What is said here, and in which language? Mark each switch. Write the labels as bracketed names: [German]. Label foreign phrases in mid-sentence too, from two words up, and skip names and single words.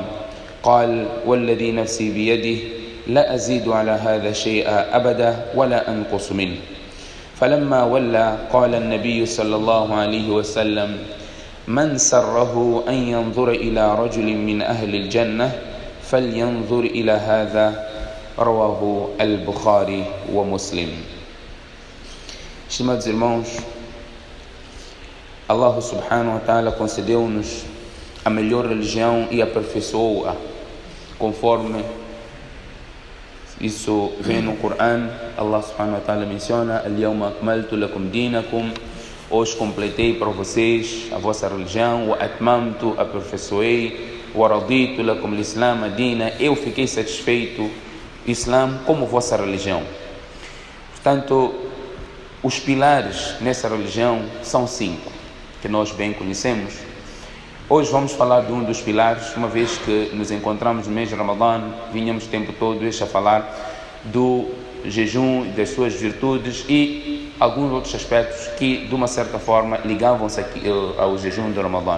[Arabic] قال: والذي نفسي بيده لا أزيد على هذا شيئا أبدا ولا أنقص منه. فلما ولى قال النبي صلى الله عليه وسلم: من سره أن ينظر إلى رجل من أهل الجنة فلينظر إلى هذا. رواه البخاري ومسلم. [Portuguese] Estimados irmãos, [Arabic] الله سبحانه وتعالى [Portuguese] concedeu-nos a melhor religião e aperfeiçoou-a, conforme isso vem no Coran. [Arabic] الله سبحانه وتعالى menciona: اليوم أكملت لكم دينكم, [Portuguese] hoje completei para vocês a vossa religião, [Arabic] وأتممت, aperfeiçoei, ورضيت لكم الإسلام دينا, [Portuguese] eu fiquei satisfeito Islam como vossa religião. Portanto, os pilares nessa religião são 5, que nós bem conhecemos. Hoje vamos falar de um dos pilares, uma vez que nos encontramos no mês de Ramadã, vinhamos o tempo todo a falar do jejum, das suas virtudes e alguns outros aspectos que, de uma certa forma, ligavam-se ao jejum do Ramadã.